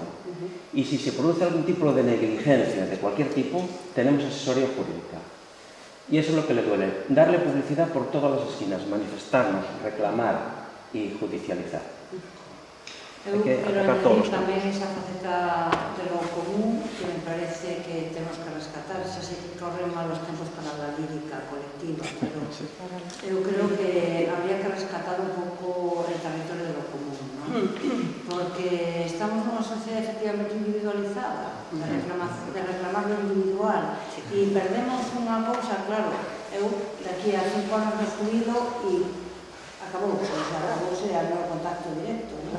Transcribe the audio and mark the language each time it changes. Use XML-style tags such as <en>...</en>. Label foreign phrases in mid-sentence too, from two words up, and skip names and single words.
<es>Y si se produce algún tipo de negligencia de cualquier tipo, tenemos asesoría jurídica. Y eso es lo que le duele, darle publicidad por todas las esquinas, manifestarnos, reclamar y judicializar.</es> <gl>Eu</gl> <es>Hay que</es> <gl>quero</gl> <es>atacar todos</es> <gl>añadir</gl> <es>los</es> <gl>tamén esa faceta</gl> <es>de lo común</es> <gl>que me parece que temos que rescatar. Xa sei que corren malos tempos para a lírica colectiva, pero eu creo que habría que rescatar un pouco</gl> <es>el territorio de lo común,</es> <gl>¿no? Porque estamos nunha sociedade efectivamente individualizada,</gl> <es>de reclamar lo individual,</es> <gl>e perdemos unha cousa, claro, eu daqui a 5 anos me jubido e acabouse o meu contacto directo, ¿no?</gl>